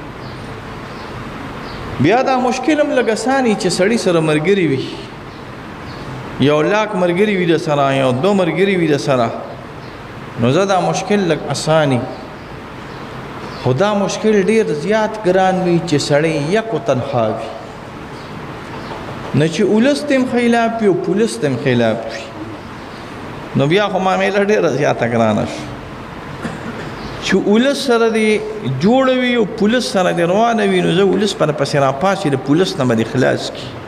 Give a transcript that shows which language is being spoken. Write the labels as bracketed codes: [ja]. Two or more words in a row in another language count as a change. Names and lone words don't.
[ps] بیا دا مشکل هم لږ اساني چې سړی سره ملګري وي یو لاک ملګري وي د سره یو دو ملګري وي د سره نو زه دا مشکل لږ اساني خو دا مشکل ډېر زیات ګران وي چې سړی [fa] یک و تنها [ps] وي نه چې اولس تم خلاف وي او پولیس تم خلاف وي نو بیا خو معامله ډېره زیاته ګرانه شو چې اولس سره دی جوړ وي او پولیس سره دی روانه وي نو زه اولس پر پسې راپاسې د پولیس نه به دې خلاص کړي